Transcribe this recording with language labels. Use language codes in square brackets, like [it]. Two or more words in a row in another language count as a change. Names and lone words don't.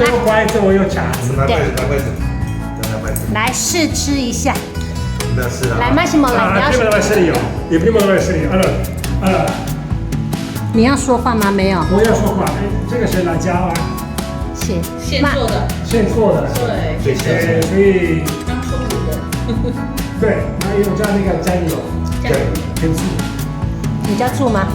[zh] 乖，这我有夹子。拿筷子，拿筷子，拿筷子。来试吃一下。那是啊。来，Massimo，来，你要 [it] prima deve essere io. Il primo deve essere io. Allora, [zh] 你要说话吗？没有。我要说话，这个是辣椒啊，现做的，现做的。对，所以刚出炉的。对，还有加那个酱油，跟醋。你加醋吗？